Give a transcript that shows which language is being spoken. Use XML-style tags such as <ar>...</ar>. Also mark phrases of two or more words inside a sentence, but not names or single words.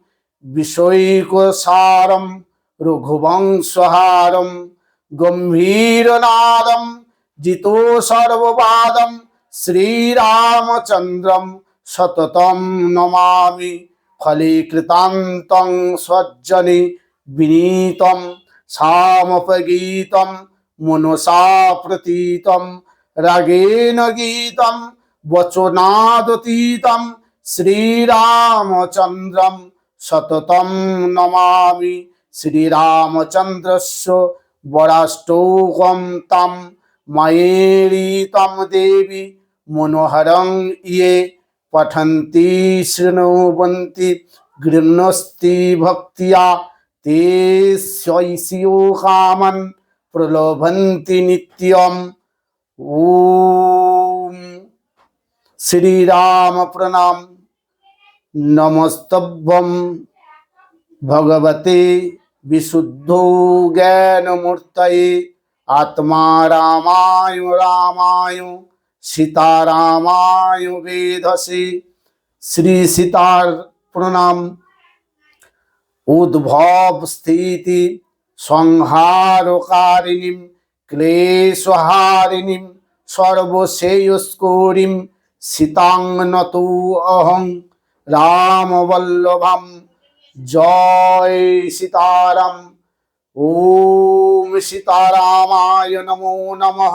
<sa>বিষয়কসারম রঘুবংশহারম গম্ভীরনাদম জিতো সর্ববাদম শ্রীরামচন্দ্রম সততম নমামি ফলীকৃতান্তং স্বজ্জনে বিনীতম সামপগীতম মনসা প্রতীতম রাগেণ গীতম বচনাদতীতম শ্রীরামচন্দ্রম সততম নমামি শ্রীরামচন্দ্রস্য বরাষ্টৌকম তম মায়েরিতম দেবী মনোহরং ইয়ে পঠন্তি শৃণুবন্তি গৃহ্ণস্তি ভক্তিয়া তে শৈশিও কামন প্রলোভন্তি নিত্যম।</sa> <bn>ওম শ্রীরাম প্রণাম।</bn> <sa>নমস্তভ্যং ভগবতে বিশুদ্ধ জ্ঞানমূর্তয়ে আত্মা রামায় রামায় সীতারামায় বেধসে।</sa> <bn>শ্রী সীতার প্রণাম।</bn> <sa>উদ্ভব স্থিতি সংহারকারিণীম ক্লেশহারিণীম সর্বশ্রেয়স্করীম সীতাং নতু অহং রামবল্লভম। জয় সীতারাম। ওম সীতারামায় নমো নমঃ।</sa>